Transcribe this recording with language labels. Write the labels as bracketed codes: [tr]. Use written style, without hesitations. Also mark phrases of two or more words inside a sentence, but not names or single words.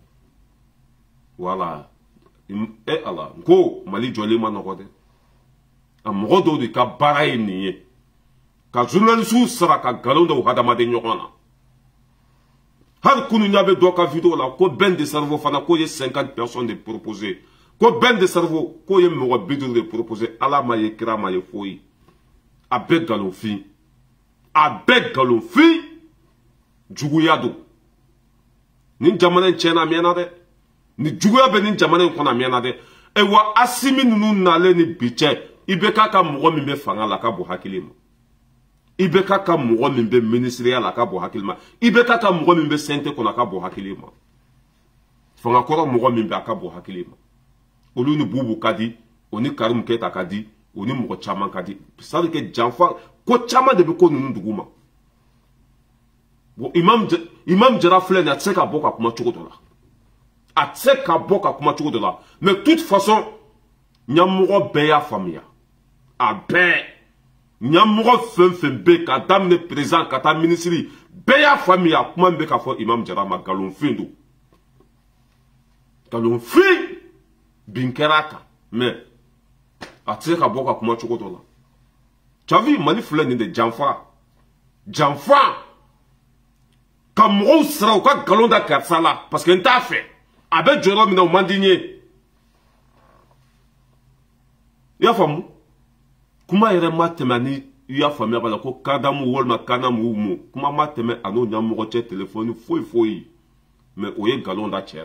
[bm] wala Ala n ko Mali jɔlen ma nɔgɔ dɛ a mɔgɔ dɔw de ka baara ye nin ye ka journaliste sara ka nkalon da u hadamaden ɲɔgɔn na hali kunu ɲa bɛ dɔ ka vidéo la ko [fr] bain de cerveau [bm] fana k'o ye 50 personnes de proposé ko [fr] bain de cerveau [bm] k'o ye mɔgɔ 50 de proposé Ala ma ye kira ma ye foyi a bɛɛ nkalonfin a bɛɛ nkalonfin juguya don nin jamana in tiɲɛna a mɛnna dɛ ni juguya bɛ nin jamana in kɔnɔ a mɛnna dɛ wa Asimi ninnu nalen ni bi cɛ i bɛ k'a ka mɔgɔ min bɛ fanga la a ka bon hakili ma i bɛ k'a ka mɔgɔ min bɛ ministériya la a ka bon hakili ma i bɛ k'a ka mɔgɔ min bɛ CNT kɔnɔ a ka bon hakili ma fangakɔrɔ mɔgɔ min bɛ a ka bon hakili ma olu ni Bubu ka di o ni Karimu Keyita ka di o ni mɔgɔ caman ka di [fr] ça veut dire que [bm] janfa ko caman de bɛ ko ninnu dugu ma bon Imam Jara filɛ nin a tɛ se ka bɔ ka kuma cogo dɔ la a tɛ se ka bɔ ka kuma cogo dɔ la [fr] mais toute façon [bm] ɲɛmɔgɔ bɛɛ y'a faamuya a bɛɛ ɲɛmɔgɔ fɛn fɛn bɛ ka daminɛ président ka taa ministre bɛɛ y'a faamuya kuma min bɛ ka fɔ Imam Jara ma nkalonfin don nkalonfin bin kɛra a kan mais a tɛ se ka bɔ ka kuma cogo dɔ la [fr] tu as vu [bm] Mali filɛ nin de janfa ka mɔgɔw sara u ka nkalon da karisa la [fr] parce que [bm] n t'a fɛ a bɛ jɔyɔrɔ min na o man di n ye i y'a faamu kuma yɛrɛ ma tɛmɛ ni i y'a faamuya b'a la ko kadamu walima kanamu mu kuma ma tɛmɛ a n'o ɲɛmɔgɔ cɛ telefɔni foyi mais o ye nkalon da cɛ